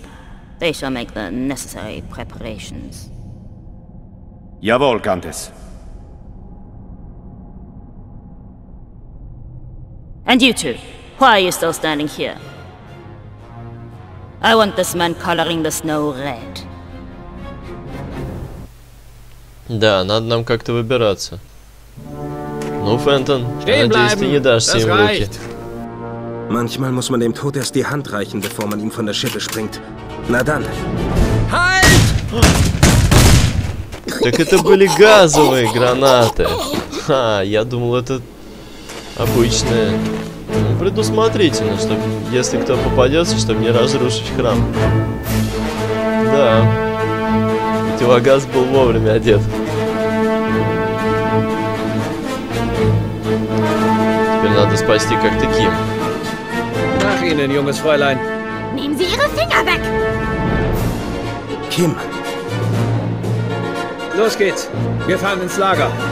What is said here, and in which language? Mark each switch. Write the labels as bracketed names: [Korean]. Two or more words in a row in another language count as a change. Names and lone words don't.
[English] They shall make the necessary preparations. [German] Jawohl, Countess. [English] And you two, why are you still standing here? I want this man coloring the snow red. [Russian] Да, надо нам как-то выбираться. Ну, Фентон, надеюсь, ты не дашься им в руки. [German] Manchmal muss man dem Tod erst die Hand reichen, bevor man ihm von der Schippe springt. Na dann. Halt! [Russian] Так это были газовые гранаты. Ха, я думал, это обычные. Ну, предусмотрительно, чтобы, если кто попадется, чтобы не разрушить храм. Да. Противогаз был вовремя одет. Теперь надо спасти как-то Ким. [German] Nach Ihnen, junges Fräulein. Nehmen Sie Ihre Finger weg! Kim. Los geht's. Wir fahren ins Lager.